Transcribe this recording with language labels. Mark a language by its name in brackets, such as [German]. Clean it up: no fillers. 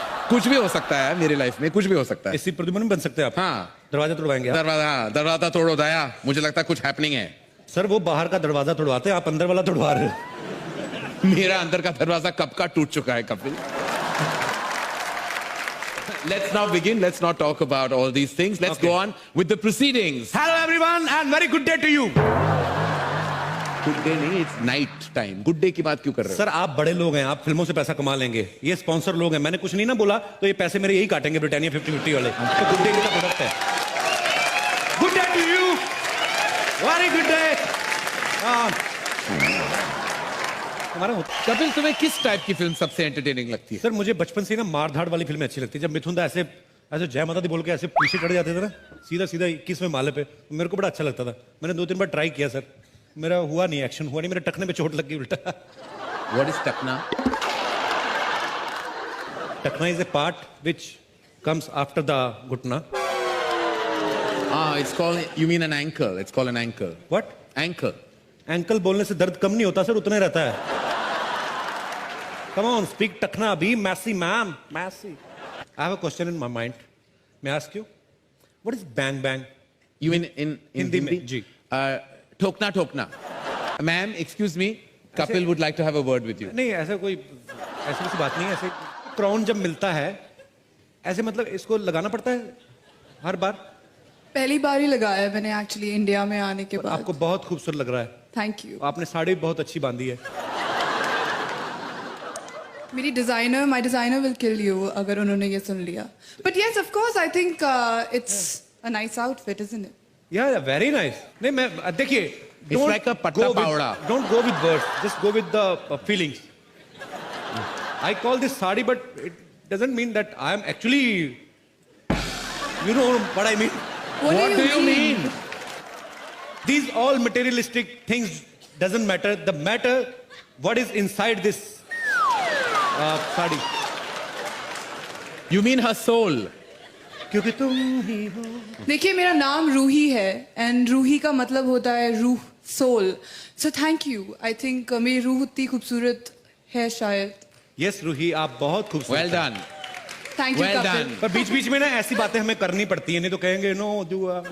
[Hindi] कुछ भी हो सकता है मेरी लाइफ में, कुछ भी हो सकता है। एसी प्रद्युमन बन सकते हैं आप? हाँ। दरवाजा तोड़वाएंगे? दरवाजा तोड़ो दया, मुझे लगता है कुछ हैपनिंग है। सर वो बाहर का दरवाजा तोड़वाते हैं, आप अंदर वाला तोड़वा रहे हो। मेरा अंदर का दरवाजा कब का टूट चुका है Kapil. [English] Let's now begin. Let's not talk about all these things. Let's go on with the proceedings. Hello everyone and very good day to you. Good day नहीं, it's night time. [Hindi] Good day की बात क्यों कर रहे हो? Sir आप बड़े लोग हैं, आप फिल्मों से पैसा कमा लेंगे, ये स्पॉन्सर लोग हैं। मैंने कुछ नहीं ना बोला तो ये पैसे मेरे यही काटेंगे, ब्रिटानिया 50-50 वाले। तो गुड डे का प्रोडक्ट है। [English] Good day to you, very good day. [Hindi] हमारा कपिल, तुम्हें किस टाइप की फिल्म सबसे एंटरटेनिंग लगती है? सर मुझे बचपन से ही ना मार धाड़ वाली फिल्में अच्छी लगती है। जब मिथुन दा ऐसे ऐसे जय माता दी बोल के ऐसे पीछे चढ़ जाते थे ना सीधा सीधा 21वें माले पे, मेरे को बड़ा अच्छा लगता था। मैंने 2-3 बार ट्राई किया सर, मेरा हुआ नहीं, एक्शन हुआ नहीं, मेरे टखने पे चोट लग गई उल्टा। [English] What is टकना? टखना is a part which comes after the घुटना। It's called, you mean an ankle. It's called an ankle. What? Ankle. [Hindi] Ankle बोलने से दर्द कम नहीं होता सर, उतना ही रहता है। [English] Come on, speak [Hindi] टखना अभी, Massey ma'am, Massey. [English] I have a question in my mind. May I ask you? What is bang bang? You mean in [Hindi] Hindi में, जी। ठोकना ठोकना. [English] Ma'am, excuse me. Kapil would like to have a word with you. [Hindi] नहीं ऐसा कोई ऐसी किसी बात नहीं है। ऐसे क्राउन जब मिलता है ऐसे मतलब इसको लगाना पड़ता है हर बार? पहली बार ही लगाया है मैंने एक्चुअली इंडिया में आने के बाद। आपको बहुत खूबसूरत लग रहा है। [English] Thank you. [Hindi] आपने साड़ी बहुत अच्छी बांधी है। मेरी designer, [English] my designer will kill you [Hindi] अगर उन्होंने ये सुन लिया। [English] But yes of course I think it's a nice outfit, isn't it? Yeah very nice. [Hindi] नहीं मैं देखिए, [English] It's like a patta pawda. Don't go with words, just go with the feelings. I call this sari, but it doesn't mean that I am actually, you know what I mean. What do you mean? These all materialistic things doesn't matter. The matter what is inside this sari. You mean her soul? [Hindi] क्योंकि तुम ही हो। देखिए मेरा नाम रूही है and Ruhi का मतलब होता है रूह, soul. [English] So thank you. [Hindi] I think मेरी रूह उतनी खूबसूरत है शायद। यस रूही, आप बहुत खूबसूरत [English] Well [Hindi] हैं। [English] done. Thank you Well [Hindi] Kapil. [English] done. [Hindi] पर बीच बीच में ना ऐसी बातें हमें करनी पड़ती है, नहीं तो कहेंगे नो डू।